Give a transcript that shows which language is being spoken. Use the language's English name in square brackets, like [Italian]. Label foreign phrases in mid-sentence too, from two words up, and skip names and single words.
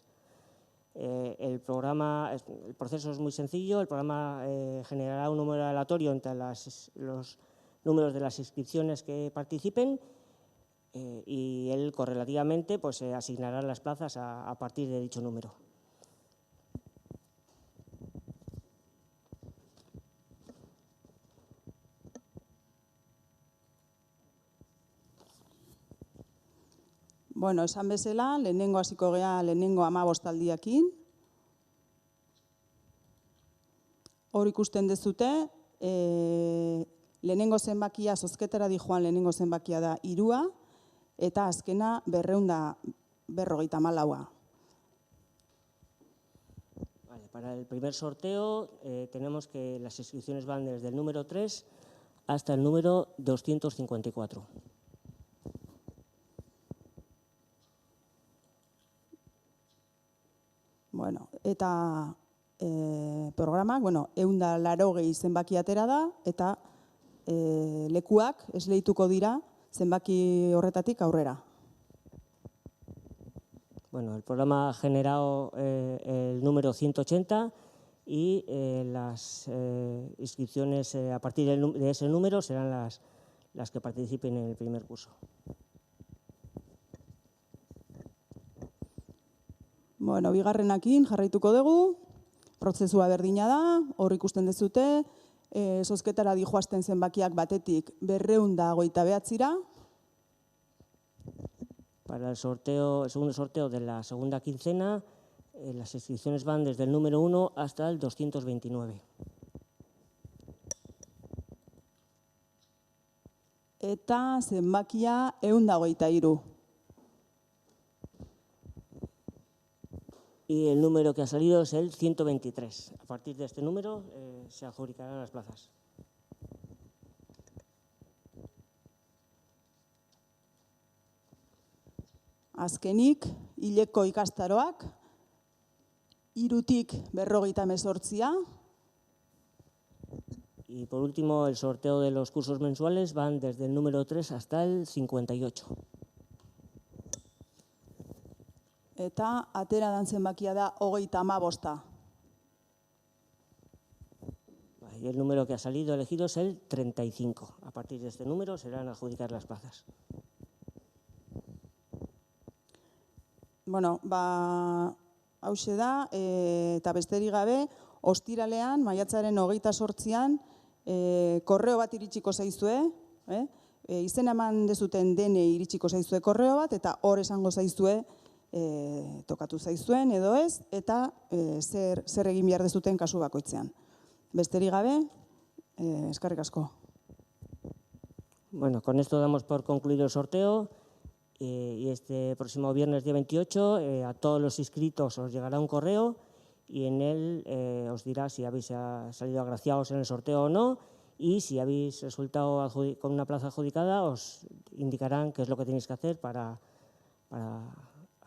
[Spanish] El proceso es muy sencillo. El programa generará un número aleatorio entre los números de las inscripciones que participen y él correlativamente pues, asignará las plazas a partir de dicho número. [Basque] Bueno, esan bezala, lehenengo hasiko gea lehenengo 15 aldiakin. Hor ikusten dezute, lehenengo zenbakia, zozketara dijoan lehenengo zenbakia da 3, eta azkena 254. [Spanish] Vale, para el primer sorteo tenemos que las inscripciones van desde el número 3 hasta el número 254. [Basque] Bueno, eta programak, 180 zenbaki atera da, eta lekuak esleituko dira zenbaki horretatik aurrera. [Spanish] Bueno, el programa ha generado el número 180 y las inscripciones a partir de ese número serán las que participen en el primer curso. [Basque] Bueno, bigarrenakin jarraituko dugu, prozesua berdina da, hor ikusten dezute, zozketara dijoazten zenbakiak batetik 229. [Spanish] Para el segundo sorteo de la segunda quincena, las inscripciones van desde el número 1 hasta el 229. [Basque] Eta zenbakia 123. [Spanish] Y el número que ha salido es el 123. A partir de este número se adjudicarán las plazas. [Basque] Azkenik, hileko ikastaroak, 3tik 58. [Spanish] Y por último, el sorteo de los cursos mensuales van desde el número 3 hasta el 58. [Basque] Eta atera dan zenbakia da 35. [Spanish] Y el número que ha salido elegido es el 35. A partir de este número serán adjudicar las plazas. [Basque] Bueno, hauxe da, eta besterik gabe, ostiralean, maiatzaren 28an, korreo bat iritsiko zaizue, izena eman dezuten dene iritsiko zaizue korreo bat, eta hor esango zaizue, tokatu zaizuen edo ez, eta zer egin behar dezuten kasu bakoitzean. Besterik gabe, eskerrik asko. [Spanish] Bueno, con esto damos por concluido el sorteo y este próximo viernes día 28 a todos los inscritos os llegará un correo y en él os dirá si habéis salido agraciados en el sorteo o no y si habéis resultado con una plaza adjudicada os indicarán qué es lo que tenéis que hacer para confirmar la plaza.